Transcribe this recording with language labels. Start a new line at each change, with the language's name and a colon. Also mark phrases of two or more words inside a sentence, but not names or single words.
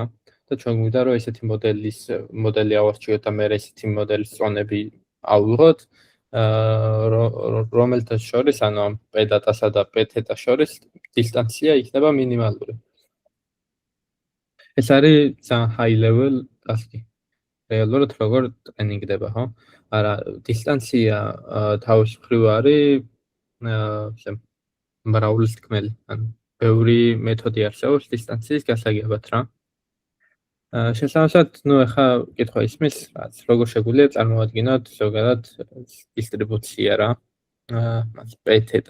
Georgian: და ჩვენ გვინდა რომ ესეთი მოდელი ავარჩიოთ და მე ესეთი მოდელის წონები ავიღოთ, რომელთა შორის, ანუ ამ p data-სა და p theta შორის დისტანცია იქნება მინიმალური. ეს არის ძალიან
English: high level task-
Georgian: ი. რეალურად როგორ ტრენინგდება, ხო? არა, დისტანცია თავის მხრივ არის მრავლისთქმელი, ანუ ბევრი მეთოდი არსებობს დისტანციის გასაგებად რა. შესაბამისად, ნუ ახლა კითხვა ისმის, რაც როგორ შეგვიძლია წარმოვადგინოთ ზოგადად დისტრიბუცია რა, p theta.